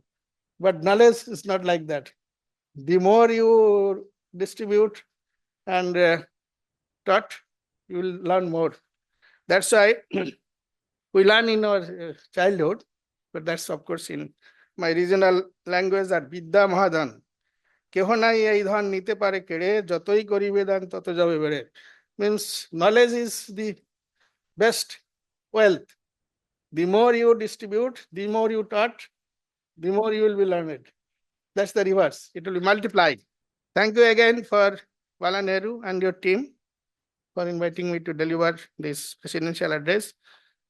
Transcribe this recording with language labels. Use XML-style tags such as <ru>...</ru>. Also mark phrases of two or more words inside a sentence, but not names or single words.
<en>But knowledge is not like that. The more you distribute and taught, you will learn more. That's why we learn in our childhood, but that's of course in my regional language that</en> <bn>বিদ্যা মহাধন. কেহনাই এই ধন নিতে পারে কেড়ে, যতই করিবে দান তত যাবে বেড়ে.</bn> <en>Means knowledge is the best wealth. The more you distribute, the more you taught, the more you will be learned. That's the reverse. It will be multiplied. Thank you again for Balanehru and your team for inviting me to deliver this presidential address.</en>